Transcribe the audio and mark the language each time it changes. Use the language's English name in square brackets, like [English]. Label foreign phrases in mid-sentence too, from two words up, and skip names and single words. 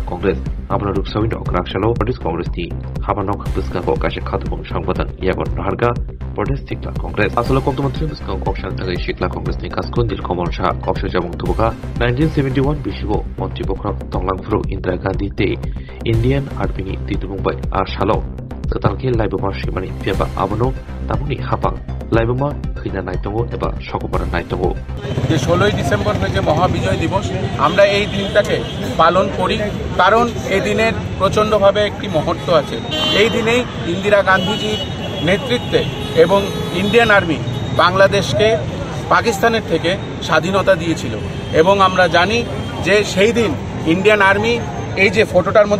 [Kok Borok] Congress Abno Ruksawino Krakshalo Protest Congress ni Habanok Buskako Kashe Khatumung Shangbadan Yagon Naharga Protest Shikla Congress Asolo Komtumantri Buskako Kokshan Tagay Shikla Congress ni Kaskun Dil Komon Shah Koksha Jamung Tubuka 1971 Bishibo Montibokra Tonglangfru Indira Gandhi Te [English] Indian Army [Kok Borok] ni Tidumbai Ashalo Katalke Laibama Shimani Fiaba Abono Tamuni Hapang Laibama Khina Naitongo eba Shokopara Naitongo [Bangla] যে 16ই ডিসেম্বর হয়েছে মহাবিজয় দিবস আমরা এই দিনটাকে পালন করি কারণ এই দিনের প্রচন্ডভাবে একটি মুহূর্ত আছে এই দিনেই ইন্দিরা গান্ধীজির নেতৃত্বে এবং ইন্ডিয়ান আর্মি বাংলাদেশকে পাকিস্তানের থেকে স্বাধীনতা দিয়েছিল এবং আমরা জানি যে সেই দিন ইন্ডিয়ান আর্মি এই যে ফটোটার মধ্যে